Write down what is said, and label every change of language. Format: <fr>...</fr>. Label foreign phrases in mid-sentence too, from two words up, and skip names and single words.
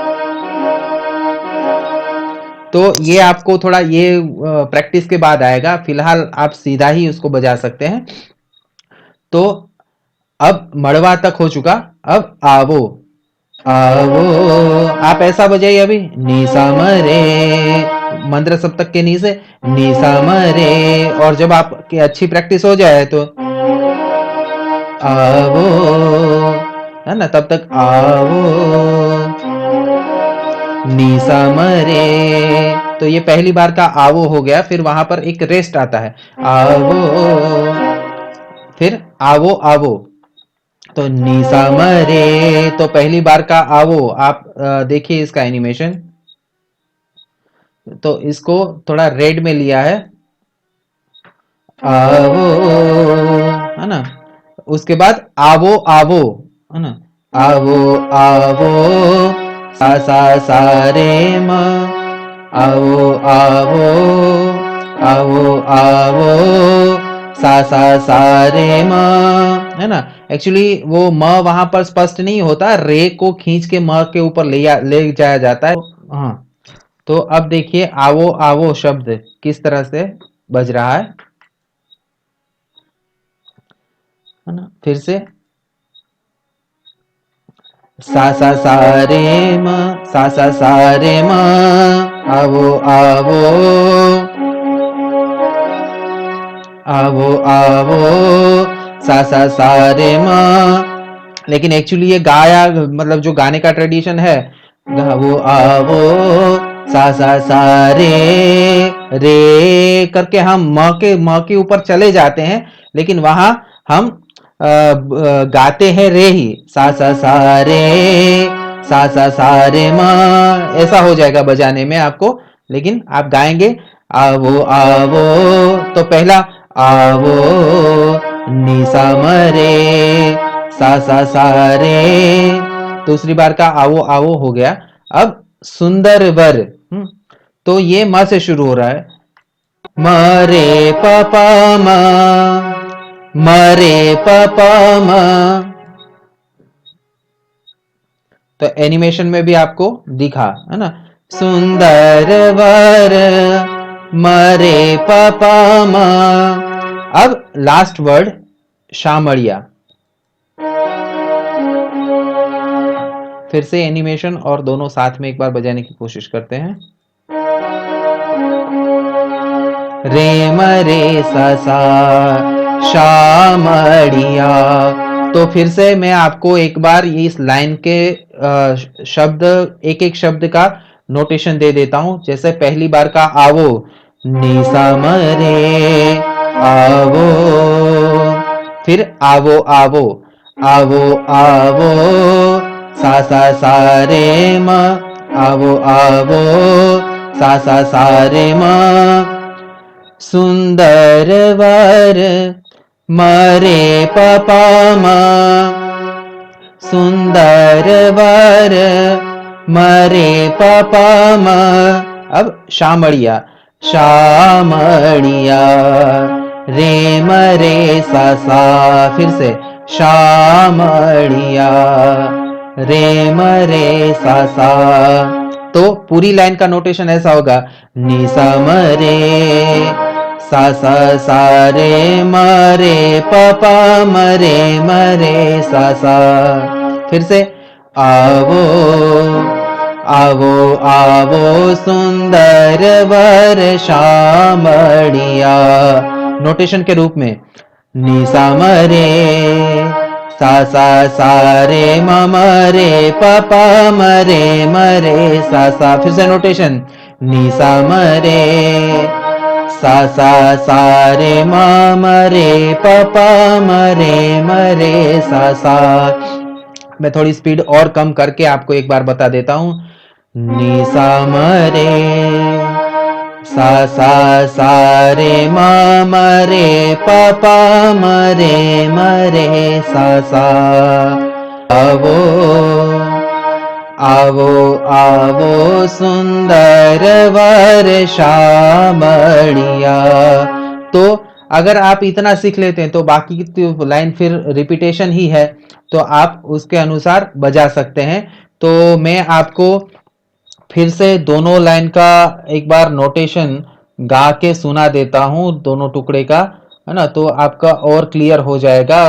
<hi>तो ये आपको थोड़ा ये प्रैक्टिस के बाद आएगा, फिलहाल आप सीधा ही उसको बजा सकते हैं। तो अब मड़वा तक हो चुका, अब आवो आवो। आप ऐसा बजाइए अभी, नी सा म रे, मंद्र सप्तक के नी से नी सा म रे। और जब आपकी अच्छी प्रैक्टिस हो जाए तो आवो, है ना, तब तक आवो नी सा म रे। तो ये पहली बार का आवो हो गया, फिर वहां पर एक रेस्ट आता है, आवो, फिर आवो आवो, तो नी सा म रे। तो पहली बार का आवो आप देखिए इसका एनिमेशन। तो इसको थोड़ा रेड में लिया है, आवो, है ना। उसके बाद आवो आवो, है ना, आवो आवो सा सा सा रे म, आवो आवो आवो आवो सा सा सा रे म, है ना। एक्चुअली वो म वहां पर स्पष्ट नहीं होता, रे को खींच के म के ऊपर ले जाया जाता है। हाँ, तो अब देखिए आवो आवो शब्द किस तरह से बज रहा है ना। फिर से सा सा सा रे म, सा सा सा रे म, आवो आवो आवो आवो सा सा सा रे म। लेकिन एक्चुअली ये गाया मतलब जो गाने का ट्रेडिशन है, गावो आवो सा सा सा रे करके हम म के ऊपर चले जाते हैं, लेकिन वहां हम गाते हैं रे ही, सा सा सा रे, सा सा सा रे म। ऐसा हो जाएगा बजाने में आपको, लेकिन आप गाएंगे आवो आवो। तो पहला आवो नी सा म रे, सा रे। दूसरी बार का आवो आवो हो गया। अब सुंदर वर, तो ये म से शुरू हो रहा है, म रे प प म रे प प म। तो एनिमेशन में भी आपको दिखा है ना, सुंदर वर मरे पापा मा। अब</hi> <en>last word</en> <hi>शामड़िया। फिर से एनिमेशन और दोनों साथ में एक बार बजाने की कोशिश करते हैं। रे मरे सा सा शामड़िया। तो फिर से मैं आपको एक बार इस लाइन के शब्द, एक एक शब्द का नोटेशन दे देता हूं। जैसे पहली बार का आवो, निसा मरे आवो। फिर आवो आवो, आवो आवो सा रे म, आवो आवो सा रे म। सुंदर वर मरे पपा मा, सुंदर वर मरे पपा मा। अब शामड़िया, शामड़िया रे मरे सा सा। फिर से शामड़िया रे मरे सा सा। तो पूरी लाइन का नोटेशन ऐसा होगा, नि सा मरे सा सा सा रे मरे पपा मरे मरे सा सा। फिर से आवो आवो आवो सुंदर वर शामड़िया, नोटेशन के रूप में नि सा मरे सा रे म रे पापा मरे मरे सा सा। फिर से नोटेशन नि सा मरे सा रे म रे पापा मरे मरे सा सा। मैं थोड़ी स्पीड और कम करके आपको एक बार बता देता हूं। नि सा मरे सा रे म रे पापा मरे मरे सा सा। आवो आवो आवो सुंदर वर शामड़िया। तो अगर आप इतना सीख लेते हैं तो बाकी की तो लाइन फिर रिपीटेशन ही है, तो आप उसके अनुसार बजा सकते हैं। तो मैं आपको फिर से दोनों लाइन का एक बार नोटेशन गा के सुना देता हूं, दोनों टुकड़े का, है ना, तो आपका और क्लियर हो जाएगा।</hi>